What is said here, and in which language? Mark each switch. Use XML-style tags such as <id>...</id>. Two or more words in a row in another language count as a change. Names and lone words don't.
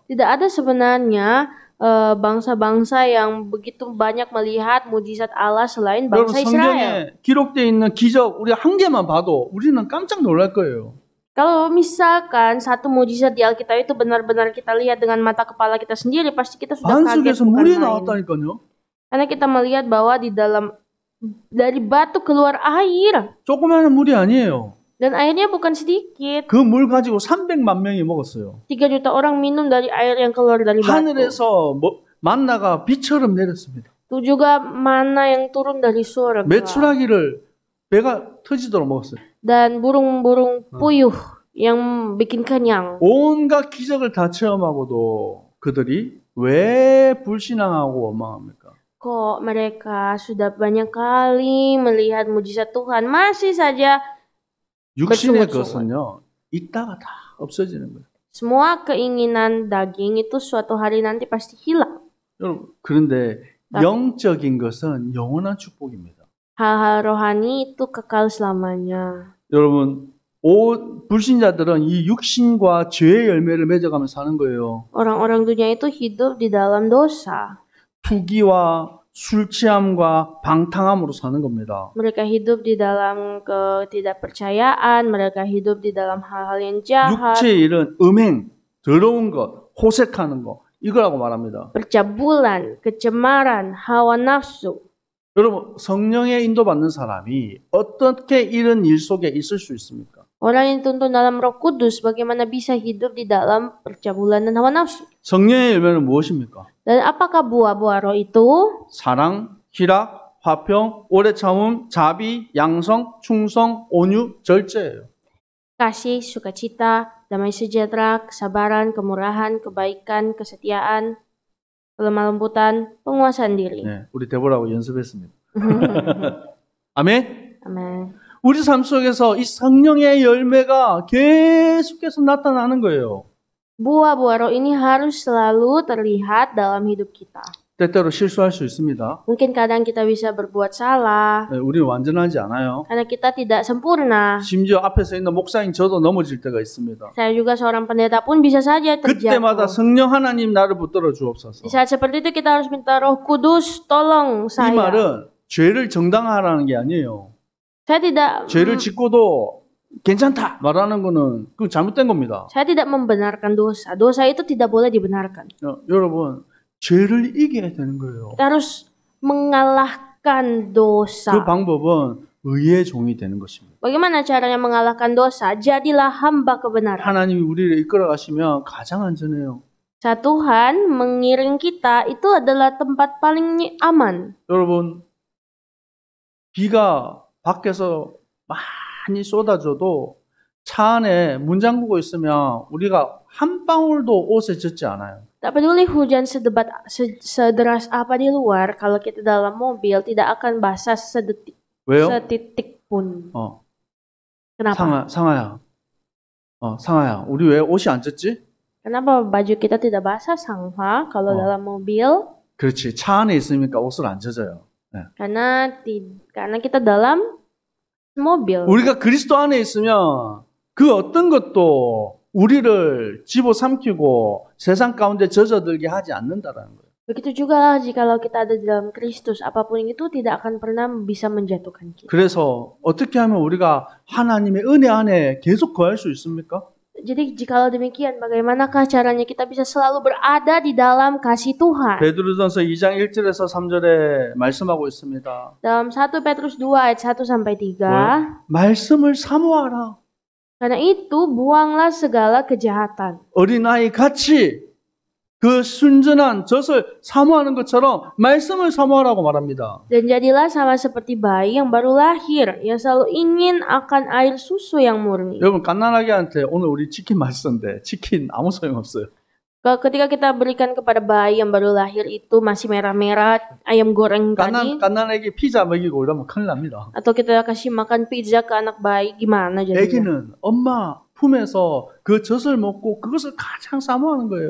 <id>Tidak ada sebenarnya bangsa-bangsa yang begitu banyak melihat mujizat Allah selain</id> <ko>여러분,</ko> <id>bangsa Israel.</id> <ko>성경에 기록되어 있는 기적 우리 한 개만 봐도 우리는 깜짝 놀랄 거예요.</ko> <id>Kalau misalkan satu mujizat di Alkitab itu benar-benar kita lihat dengan mata kepala kita sendiri, pasti kita sudah kaget</id> <ko>반석에서</ko> <id>bukan</id> <ko>물이</ko> <id>main.</id> <ko>나왔다니까요.</ko> <id>Karena kita melihat bahwa di dalam dari batu keluar air</id> <ko>조그마한 물이 아니에요.</ko> <id>dan airnya bukan sedikit.</id> <ko>그 물 가지고 300만 명이 먹었어요.</ko> <id>3 juta orang minum dari air yang keluar dari batu.</id> <ko>하늘에서 만나가 비처럼 내렸습니다.</ko> <id>Itu juga mana yang turun dari surga.</id> <ko>메추라기를 배가 터지도록 먹었어요.</ko> <id>Dan burung-burung puyuh yang bikin kenyang.</id> <ko>온갖 기적을 다 체험하고도 그들이 왜 불신앙하고 원망합니까?</ko> <id>Kok mereka sudah banyak kali melihat mujizat Tuhan masih saja</id> <ko>육신의</ko> <id>bersungut-sungut.</id> <ko>것은요, 있다가 다 없어지는 거예요.</ko> <id>Semua keinginan daging itu suatu hari nanti pasti hilang.</id> <ko>여러분, 그런데 영적인 것은 영원한 축복입니다.</ko> <id>Hal-hal rohani itu kekal selamanya.</id> <ko>여러분, 불신자들은 이 육신과 죄의 열매를 맺어가면서 사는 거예요.</ko> <id>Orang-orang dunia itu hidup di dalam dosa.</id> <ko>투기와 술 취함과 방탕함으로 사는 겁니다.</ko> <id>Mereka hidup di dalam ketidakpercayaan, mereka hidup di dalam hal-hal yang jahat,</id> <ko>육체의 일은 음행, 더러운 것, 호색하는 것, 이거라고 말합니다.</ko> <id>percabulan, kecemaran, hawa nafsu.</id> <ko>여러분, 성령의 인도받는 사람이 어떻게 이런 일 속에 있을 수 있습니까?</ko> <id>Orang yang dituntun dalam Roh Kudus bagaimana bisa hidup di dalam percabulan dan hawa nafsu.</id> <ko>성령의 열매는 무엇입니까?</ko> <id>Dan apakah buah-buah roh itu?</id> <ko>사랑, 희락, 화평, 오래 참음, 자비, 양성, 충성, 온유, 절제예요.</ko> <id>Kasih, sukacita, damai sejahtera, kesabaran, kemurahan, kebaikan, kesetiaan, kelemah lembutan, penguasaan diri.</id> <ko>네, 우리 데보라고 연습했습니다. 아멘.</ko> <id>Amin.</id> <ko>우리 삶 속에서 이 성령의 열매가 계속해서 나타나는 거예요.</ko> <id>Buah-buah roh ini harus selalu terlihat dalam hidup kita.</id> <ko>때때로 실수할 수 있습니다.</ko> <id>Mungkin kadang kita bisa berbuat salah,</id> <ko>네, 우리는 완전하지 않아요.</ko> <id>karena kita tidak sempurna.</id> <ko>심지어 앞에서 있는 목사인 저도 넘어질 때가 있습니다.</ko> <id>Saya juga seorang pendeta pun bisa saja</id> <ko>그때마다</ko> <id>terjatuh.</id> <ko>성령 하나님 나를 붙들어 주옵소서.</ko> <id>Di saat seperti itu kita harus minta Roh Kudus tolong</id> <ko>이</ko> <id>saya.</id> <ko>말은 죄를 정당화하라는 게 아니에요.</ko> <id>Saya tidak</id> <ko>죄를 짓고도 괜찮다 말하는 거는 그 잘못된 겁니다.</ko> <id>saya tidak membenarkan dosa. Dosa itu tidak boleh dibenarkan.</id> <ko>여러분, 죄를 이겨야 되는 거예요.</ko> <id>Kita harus mengalahkan</id> <ko>그</ko> <id>dosa.</id> <ko>방법은 의의 종이 되는 것입니다.</ko> <id>Bagaimana caranya mengalahkan dosa? Jadilah hamba kebenaran.</id> <ko>하나님이 우리를 이끌어 가시면 가장 안전해요.</ko> <id>Saat Tuhan mengiring kita, itu adalah tempat paling aman.</id> <ko>여러분, 비가 밖에서 많이 쏟아져도 차 안에 문 잠그고 있으면 우리가 한 방울도 옷에 젖지 않아요.</ko> <id>Tak peduli hujan sederas apa di luar, kalau kita dalam mobil tidak akan basah</id> <ko>왜요?</ko> <id>setitik pun.</id> <ko>상아,</ko> <id>Kenapa?</id> <ko>상아야, 우리 왜 옷이 안 젖지?</ko> <id>Kenapa baju kita tidak basah, Sangha, kalau dalam mobil?</id> <ko>그렇지, 차 안에 있으니까 옷을 안 젖어요. 네.</ko> <id>Karena kita dalam mobil.</id> <ko>우리가 그리스도 안에 있으면 그 어떤 것도 우리를 집어삼키고 세상 가운데 젖어들게 하지 않는다라는 거예요.</ko> <id>Begitu juga jikalau kita ada di dalam Kristus, apapun itu tidak akan pernah bisa menjatuhkan kita.</id> <ko>그래서 어떻게 하면 우리가 하나님의 은혜 안에 계속 거할 수 있습니까?</ko> <id>Jadi jikalau demikian, bagaimanakah caranya kita bisa selalu berada di dalam kasih Tuhan?</id> <ko>베드로전서 2장 1절에서 3절에 말씀하고 있습니다.</ko> <id>Dalam 1 Petrus 2 ayat 1 sampai 3.</id> <ko>말씀을 사모하라.</ko> <id>Karena itu buanglah segala kejahatan.</id> <ko>어린아이 같이 그 순전한 젖을 사모하는 것처럼 말씀을 사모하라고 말합니다.</ko> <id>Dan jadilah sama seperti bayi yang baru lahir, yang selalu ingin akan air susu yang murni.</id> <ko>여러분 갓난아기한테 오늘 우리 치킨 맛있었는데 치킨 아무 소용없어요.</ko> <id>Ketika kita berikan kepada bayi yang baru lahir itu masih merah-merah ayam goreng tadi,</id> <ko>갓난아기 피자 먹이고 이러면 큰일 납니다.</ko> <id>atau kita kasih makan pizza ke anak bayi, gimana jadinya?</id> <ko>애기는 엄마 품에서 그 젖을 먹고 그것을 가장 사모하는 거예요.</ko>